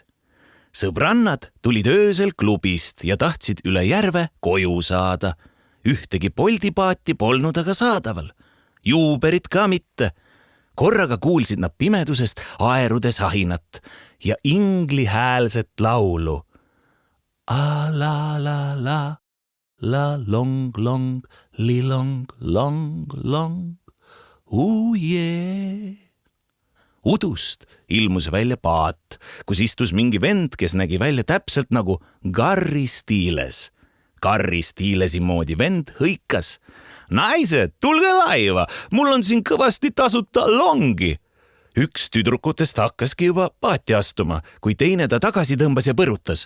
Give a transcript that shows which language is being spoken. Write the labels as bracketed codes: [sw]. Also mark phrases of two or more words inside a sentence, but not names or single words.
[et] Sõbrannad tulid öösel klubist ja tahtsid üle järve koju saada. Ühtegi poldipaati polnud aga saadaval. Juuberit ka mitte. Korraga kuulsid nad pimedusest aerudes ahinat ja ingli häälset laulu. A la la la, la long long, li long long long, jee. Udust ilmus välja paat, kus istus mingi vend, kes nägi välja täpselt nagu Garri Stiles. Garri Stilesi moodi vend hõikas. Naised, tulge laiva, mul on siin kõvasti tasuta longi. Üks tüdrukutest hakkaski juba paati astuma, kui teine ta tagasi tõmbas ja põrutas.